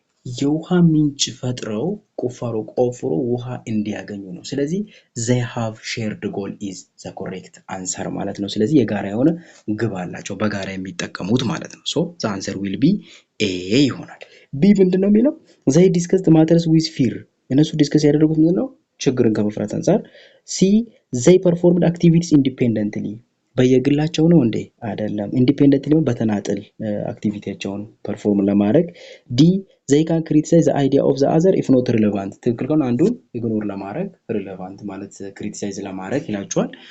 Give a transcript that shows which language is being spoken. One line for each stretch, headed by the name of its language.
Amharic: የውሃ ምንጭ ፈጥረው ቁፋሮ ቆፍሮ ውሃ እንዲያገኙ ነው። ስለዚህ
English: they have shared goal is the correct answer
Amharic: ማለት ነው። ስለዚህ የጋራ የሆነ ግብ አላቸው በጋራ የሚጠቀሙት ማለት ነው።
English: so the answer will be A
Amharic: ይሆናል። B ምንድነው የሚለው?
English: they discussed matters with fear
Amharic: እነሱ ዲስከስ ያደረጉት ምንድነው? ችግርን ከመፍራት አንፃር።
English: C they performed activities independently
Amharic: በየግላቸው ነው እንዴ? አይደለም። ኢንዲፔንደንትሊ በተናጠል አክቲቪቲያቸውን ፐርፎርም ለማድረግ። ዲ
English: they can criticize the idea of the other if not relevant
Amharic: ትክክል ከሆነ አንዱን ኢግኖር ለማድረግ ሪሌቫንት ማለት ክሪቲሳይዝ ለማድረግ ይላቸዋል።